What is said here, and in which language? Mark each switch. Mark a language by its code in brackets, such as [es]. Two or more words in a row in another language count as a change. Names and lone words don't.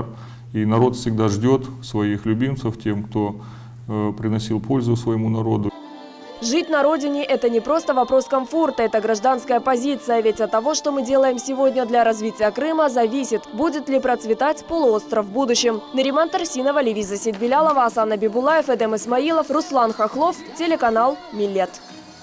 [ru] И народ всегда ждет своих любимцев, тем, кто приносил пользу своему народу. Жить на родине – это не просто вопрос комфорта, это гражданская позиция. Ведь от того, что мы делаем сегодня для развития Крыма, зависит, будет ли процветать полуостров в будущем. Нариман Тарсинова, Левиза Сидбелялова, Асана Бибулаев, Эдем Исмаилов, Руслан Хохлов, телеканал «Милет».